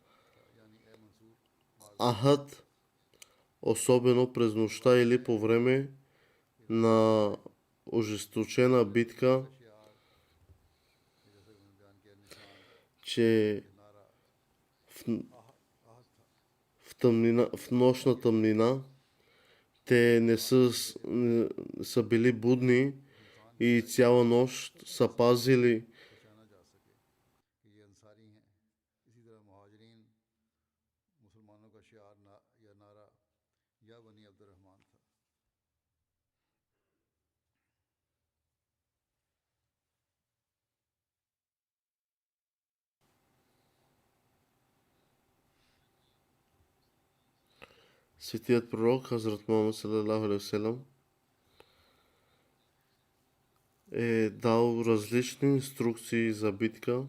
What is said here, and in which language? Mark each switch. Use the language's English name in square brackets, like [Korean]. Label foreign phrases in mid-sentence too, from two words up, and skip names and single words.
[Bulgarian] Ахад, особено през нощта или по време на ожесточена битка, че в нощна тъмнина те не са били будни и цяла нощ са пазили [Urdu] پہچانا جا سکے کہ یہ انصاری ہیں۔ اسی طرح مہاجرین مسلمانوں کا شعار یا نعرہ یا بنی عبدالرحمان تھا. [Bulgarian] светият пророк Хазрат Мухаммад [Arabic] صلى الله عليه وسلم [Bulgarian] е дал различни инструкции за битка.